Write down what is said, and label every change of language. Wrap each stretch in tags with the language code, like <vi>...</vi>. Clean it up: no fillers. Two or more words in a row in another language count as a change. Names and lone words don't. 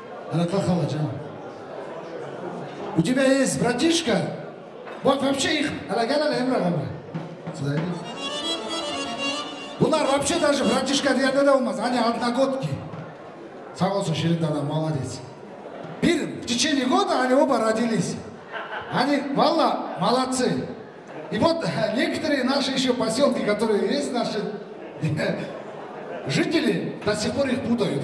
<ru>Она как холодна. У тебя есть братишка? Вот вообще их... Сюда иди.</ru> <ky>Bunlar</ky> <ru>вообще даже братишка</ru> <ky>дегенде де болмас.</ky> <ru>Они одногодки.</ru> <ky>Сау болсун</ky> <ru>Ширин дада, молодец. В течение года они оба родились. Они, валла, молодцы. И вот некоторые наши еще поселки, которые есть, наши жители, до сих пор их путают.</ru>